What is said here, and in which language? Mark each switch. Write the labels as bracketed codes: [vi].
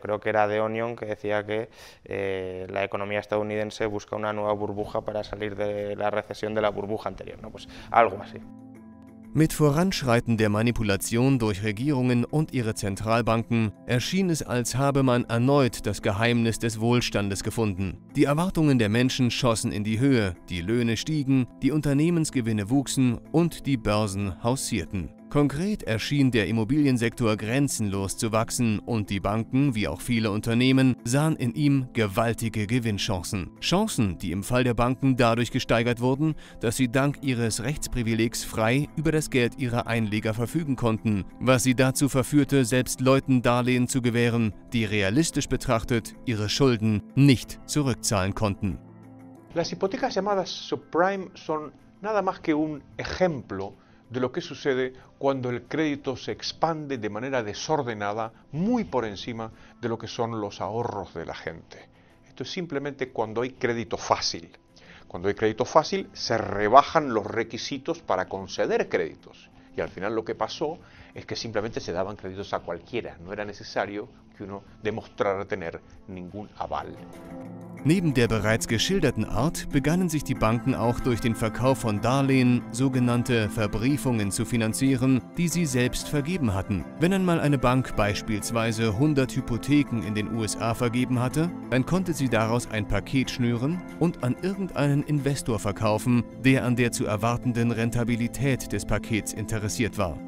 [es] Creo que era The Onion que decía que la economía estadounidense busca una nueva burbuja para salir de la recesión de la burbuja anterior, ¿no? Pues algo así. [de] Mit Voranschreiten der Manipulation durch Regierungen und ihre Zentralbanken erschien es, als habe man erneut das Geheimnis des Wohlstandes gefunden. Die Erwartungen der Menschen schossen in die Höhe, die Löhne stiegen, die Unternehmensgewinne wuchsen und die Börsen haussierten. Konkret erschien der Immobiliensektor grenzenlos zu wachsen und die Banken, wie auch viele Unternehmen, sahen in ihm gewaltige Gewinnchancen. Chancen, die im Fall der Banken dadurch gesteigert wurden, dass sie dank ihres Rechtsprivilegs frei über das Geld ihrer Einleger verfügen konnten, was sie dazu verführte, selbst Leuten Darlehen zu gewähren, die realistisch betrachtet ihre Schulden nicht zurückzahlen konnten. [es] Las hipotecas llamadas subprime son nada más que un ejemplo de lo que sucede cuando el crédito se expande de manera desordenada, muy por encima de lo que son los ahorros de la gente. Esto es simplemente cuando hay crédito fácil. Cuando hay crédito fácil, se rebajan los requisitos para conceder créditos. Y al final lo que pasó es que simplemente se daban créditos a cualquiera. No era necesario que uno demostrara tener ningún aval. [de] Neben der bereits geschilderten Art begannen sich die Banken auch durch den Verkauf von Darlehen, sogenannte Verbriefungen, zu finanzieren, die sie selbst vergeben hatten. Wenn einmal eine Bank beispielsweise 100 Hypotheken in den USA vergeben hatte, dann konnte sie daraus ein Paket schnüren und an irgendeinen Investor verkaufen, der an der zu erwartenden Rentabilität des Pakets interessiert war.